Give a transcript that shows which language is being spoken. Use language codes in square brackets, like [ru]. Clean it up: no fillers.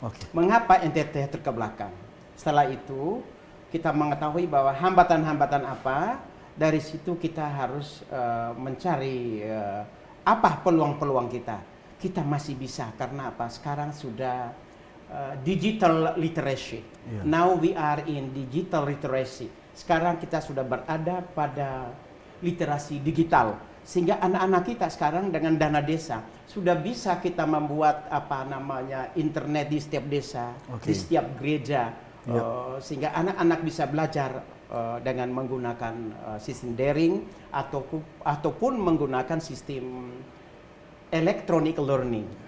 [id] Mengapa NTT terkebelakang? Setelah itu kita mengetahui bahwa hambatan-hambatan apa, dari situ kita harus mencari apa peluang-peluang kita. Kita masih bisa, karena apa? Sekarang sudah digital literacy. [en] Now we are in digital literacy. [id] Sekarang kita sudah berada pada literasi digital. Sehingga anak-anak kita sekarang dengan dana desa sudah bisa kita membuat internet di setiap desa, di setiap gereja, sehingga anak-anak bisa belajar dengan menggunakan sistem daring ataupun menggunakan sistem electronic learning.